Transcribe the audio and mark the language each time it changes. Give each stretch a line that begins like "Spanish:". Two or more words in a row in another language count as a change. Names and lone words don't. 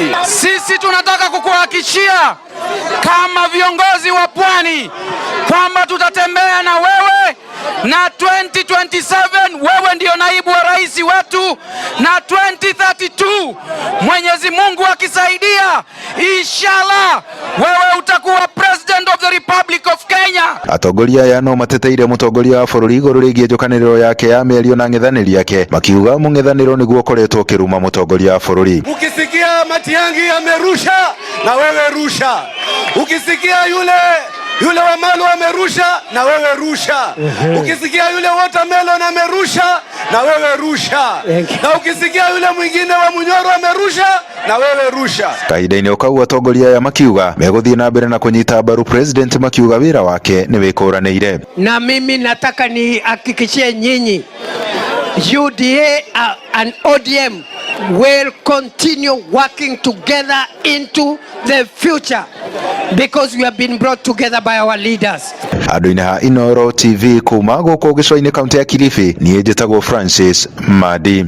Swahili: Sisi tunataka kukuhakikishia kama viongozi wa Pwani kwamba tutatembea na wewe, na 2027 wewe ndio naibu wa rais wetu, na 2032 Mwenyezi Mungu akisaidia, inshallah wewe utakuwa
English: president of the Republic of Kenya.
Kikuyu: Atongoria aya no mateteire mutongoria wa bũrũri igũrũ rĩgiĩ njokanĩrĩro yake ya mĩario na ng'ethanĩri yake, makiuga mũng'ethanĩro nĩguo ũkoretwo ũkĩruma mutongoria wa bũrũri.
Swahili: Ukisikia Matiang'i amerusha, na wewe rusha. Ukisikia yule Wamalu amerusha, na wewe rusha. Ukisikia yule Watermelon amerusha, na wewe rusha. Na ukisikia yule mwingine wa Munyoro amerusha, na wewe rusha.
Kikuyu: Kahinda-ini okau atongoria aya makiuga meguthii na mbere na kunyita mbaru president, makiuga wira wake ni wikuranĩire.
Swahili: Na mimi nataka nihakikishie nyinyi,
English: UDA and ODM will continue working together into the future because we have been brought together by our leaders.
Kikuyu: Andũ-inĩ ha Inooro TV kuma gũkũ gĩcũa-inĩ kaunti ya Kilifi, niĩ njĩtagwo Francis Madi.